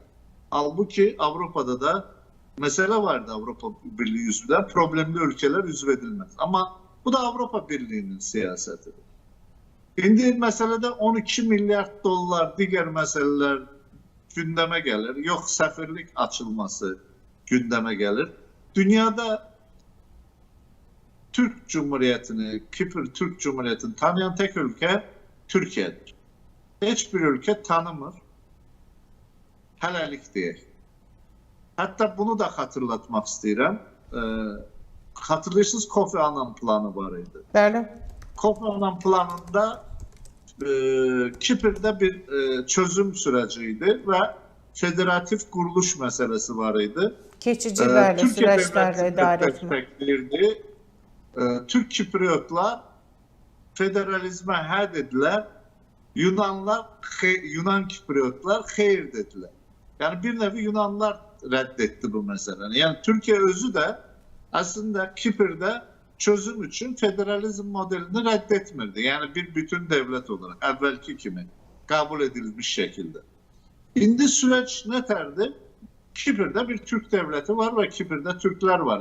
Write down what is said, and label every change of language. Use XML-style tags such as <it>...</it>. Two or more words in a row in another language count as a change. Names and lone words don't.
<az>Halbuki Avropada da məsələ vardı Avropa Birliyi üzvdə, problemli ölkələr üzv edilməz. Amma bu da Avropa Birliyinin siyasətidir. İndi məsələdə 12 milyard dollar digər məsələlər gündəmə gəlir. Yox, səfirlik açılması gündəmə gəlir.</az> <tr>Dünyada Türk Cumhuriyetini, Kipr Türk Cumhuriyetini tanıyan tek ülke Türkiye'dir.</tr> <az>Hiçbir ülke tanımır. Hələlik deyək. Hətta bunu da hatırlatmaq istəyirəm. Hatırlayırsınız Kofi Annan planı var idi. Bəli. Kofi Annan planında Kiprdə bir çözüm sürəciydi və federativ quruluş məsələsi var idi. Keçici bəli, süreçlərlə idarə etmək. Türk Kipriotlar federalizmə hə dedilər, Yunan Kipriotlar xeyr dedilər. Yəni bir nevi Yunanlar rədd etdi bu məsələni. Yəni Türkiye özü də aslında Kiprdə</az> <tr>çözüm için</tr> <az>federalizm modelini reddetmirdi.</az> <tr>Yani bir bütün devlet olarak evvelki kimi kabul edilmiş şekilde.</tr> <az>İndi süreç ne terdi?</az> <tr>Kipr'de bir Türk devleti var ve Kipr'de Türkler var.</tr>